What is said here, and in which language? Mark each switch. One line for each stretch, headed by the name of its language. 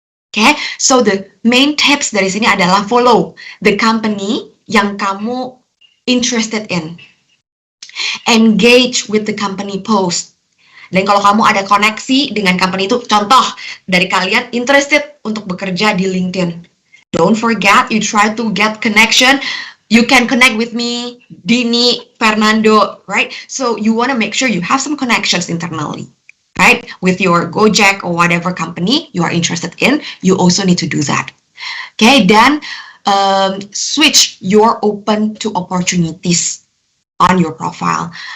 English: Okay, so the main tips
Indonesian: dari sini adalah
English: follow the company
Indonesian: yang kamu
English: interested in. Engage with the company post.
Indonesian: Dan kalau kamu ada koneksi dengan company itu, contoh dari kalian interested untuk bekerja di LinkedIn.
English: Don't forget, you try to get connection. You can connect with me, Dini, Fernando, right? So you want to make sure you have some connections internally, right? With your Gojek or whatever company you are interested in, you also need to do that. Okay, then switch your open to opportunities on your profile.